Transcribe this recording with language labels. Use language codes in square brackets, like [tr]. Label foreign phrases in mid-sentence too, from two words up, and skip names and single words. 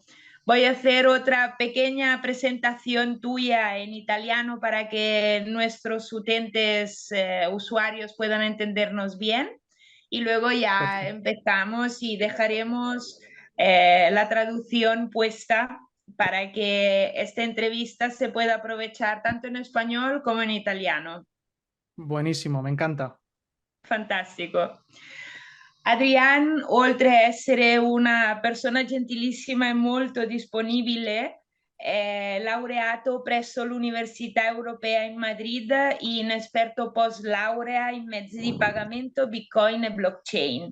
[es] Voy a hacer otra pequeña presentación tuya en italiano para que nuestros utentes, usuarios puedan entendernos bien y luego ya Perfecto. empezamos y dejaremos la traducción puesta para que esta entrevista se pueda aprovechar tanto en español como en italiano. Buenísimo, me encanta. [it] Fantastico. Adrián, oltre a essere una persona gentilissima e molto disponibile, è laureato presso l'Università Europea in Madrid in esperto post laurea in mezzi di pagamento, Bitcoin e blockchain.